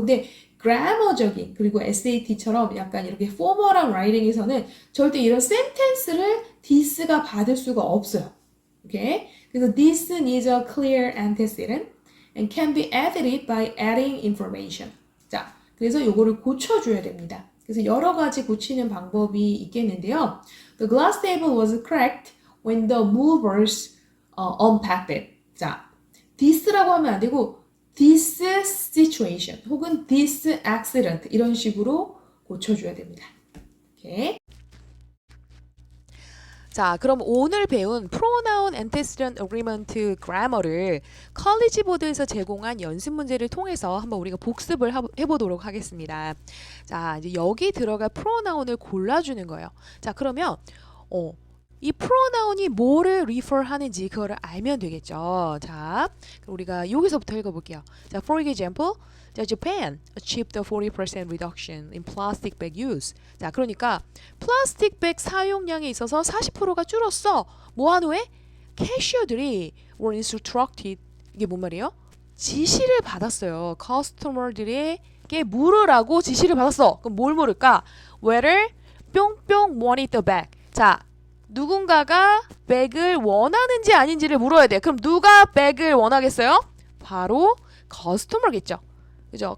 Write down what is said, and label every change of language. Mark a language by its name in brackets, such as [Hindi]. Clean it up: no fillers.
[Korean] 근데 그래머적인 그리고 SAT처럼 약간 이렇게 포멀한 라이팅에서는 절대 이런 센텐스를 this가 받을 수가 없어요. 오케이? 그래서 [English] this needs a clear antecedent and can be edited by adding information. [Korean] 자, 그래서 요거를 고쳐줘야 됩니다. 그래서 여러 가지 고치는 방법이 있겠는데요. [English] The glass table was cracked when the movers unpacked it. [Korean] 자, this라고 하면 안 되고 [English] this situation [Korean] 혹은 [English] this accident [Korean] 이런 식으로 고쳐줘야 됩니다. 오케이. 자, 그럼 오늘 배운 pronoun antecedent agreement grammar를 컬리지 보드에서 제공한 연습 문제를 통해서 한번 우리가 복습을 해보도록 하겠습니다. 자, 이제 여기 들어갈 pronoun을 골라주는 거예요. 자, 그러면 이 pronoun이 뭐를 refer 하는지 그거를 알면 되겠죠. 자, 그럼 우리가 여기서부터 읽어볼게요. [English] 자, for example, 자, Japan achieved a 40% reduction in plastic bag use. [Korean] 자, 그러니까 플라스틱 백 사용량에 있어서 40%가 줄었어. 뭐한 후에? 캐셔들이 [English] were instructed. [Korean] 이게 뭔 말이에요? 지시를 받았어요. 커스터머들에게 물으라고 지시를 받았어. 그럼 뭘 물을까? [English] Whether 뿅뿅 wanted the bag. [Korean] 자, 누군가가 백을 원하는지 아닌지를 물어야 돼. 그럼 누가 백을 원하겠어요? 바로 커스터머겠죠. 그죠?